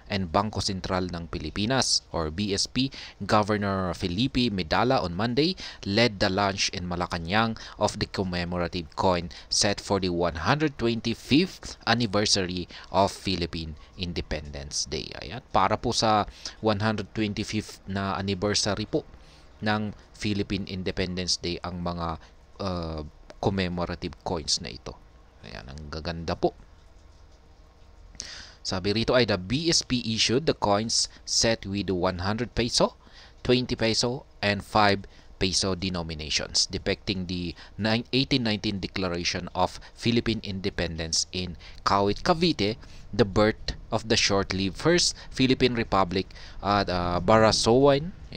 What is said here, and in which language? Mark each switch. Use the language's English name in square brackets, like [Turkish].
[English] and Bangko Sentral ng Pilipinas or BSP Governor Felipe Medalla on Monday led the launch in Malacanang of the commemorative coin set for the 125th anniversary of Philippine Independence Day. [Filipino] Ayan, para po sa 125th na anniversary po ng Philippine Independence Day ang mga commemorative coins na ito. Ayan, ang gaganda po. Sabi rito ay [English] the BSP issued the coins set with 100 peso, 20 peso, and 5 peso denominations depicting the 1819 Declaration of Philippine Independence in Kawit, Cavite, the birth of the short-lived First Philippine Republic at Barasoain